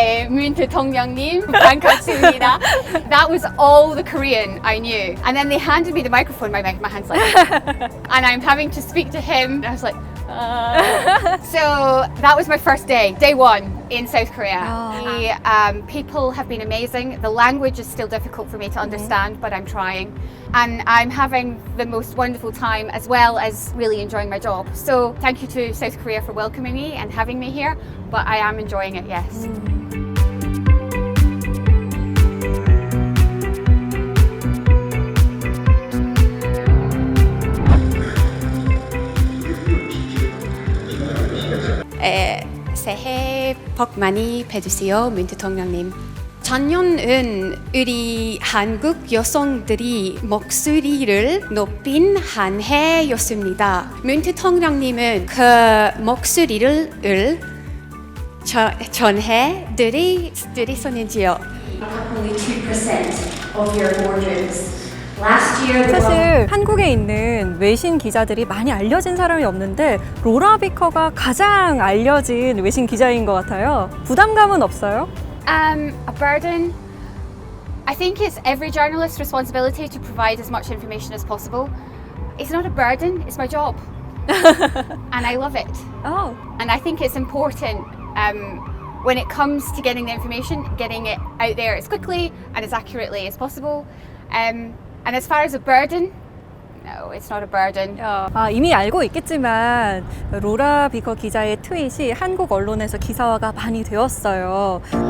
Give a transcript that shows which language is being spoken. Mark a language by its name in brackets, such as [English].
[Korean] 문 대통령님 반갑습니다. [English] That was all the Korean I knew. And then they handed me the microphone, my hand's like, and I'm having to speak to him. And I was like, So that was my first day, day one in South Korea. The people have been amazing. The language is still difficult for me to understand, but I'm trying. And I'm having the most wonderful time as well as really enjoying my job. So thank you to South Korea for welcoming me and having me here, but I am enjoying it, yes. [Korean] 새해 복 많이 받으세요, 문 대통령님. 작년은 우리 한국 여성들이 목소리를 높인 한 해였습니다. 문 대통령님은 그 목소리를 전해 드리셨는지요? [English] Only 2% of your boardrooms. Last year, [Korean] 사실 한국에 있는 외신 기자들이 많이 알려진 사람이 없는데 로라 비커가 가장 알려진 외신 기자인 것 같아요. 부담감은 없어요? [English] A burden. I think it's every journalist's responsibility to provide as much information as possible. It's not a burden, it's my job. And I love it. Oh. And I think it's important when it comes to getting the information, getting it out there as quickly and as accurately as possible. And as far as a burden, no, it's not a burden. [Korean] 이미 알고 있겠지만 로라 비커 기자의 트윗이 한국 언론에서 기사화가 많이 되었어요.